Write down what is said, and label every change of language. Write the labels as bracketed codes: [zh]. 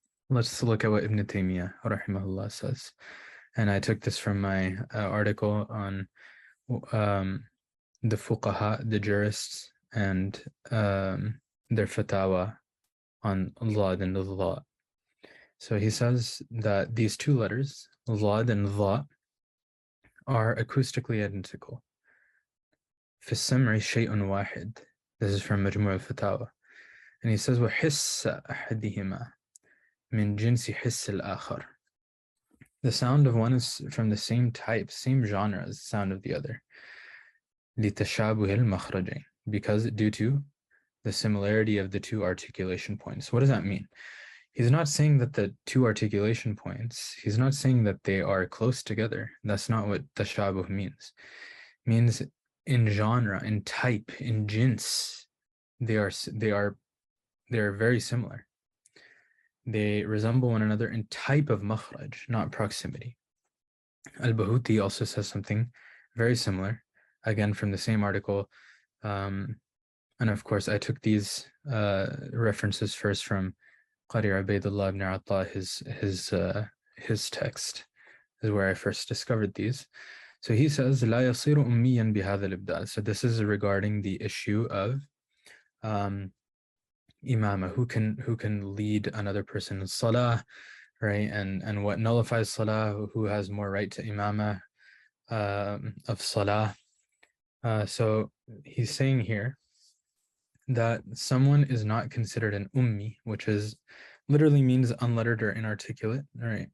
[en] Let's look at what Ibn Taymiyyah rahimahullah says. And I took this from my article on the fuqaha, the jurists, and their fatwa on lad and dha. So he says that these two letters, lad and dha, are acoustically identical. [ar] في السمع شيء واحد. [en] This is from [ar] مجموع الفتاوى. [en] And he says [ar] وحس أحدهما من جنس حس الآخر. [en] The sound of one is from the same type, same genre as the sound of the other. [ar] لتشابه المخرجين, [en] because due to the similarity of the two articulation points. What does that mean? He's not saying that the two articulation points, he's not saying that they are close together. That's not what tashabuh means. It means in genre, in type, in jins, they are very similar. They resemble one another in type of makhraj, not proximity. Al-Bahuti also says something very similar, again from the same article. And of course, I took these references first from Qari Ubaydullah ibn Atta, his text is where I first discovered these. So he says, [ar] لا يصير أميا بهذا الإبدال. [en] So this is regarding the issue of imama, who can lead another person in salah, right? And what nullifies salah, who has more right to imama of salah. So he's saying here that someone is not considered an ummi, which is literally means unlettered or inarticulate, right?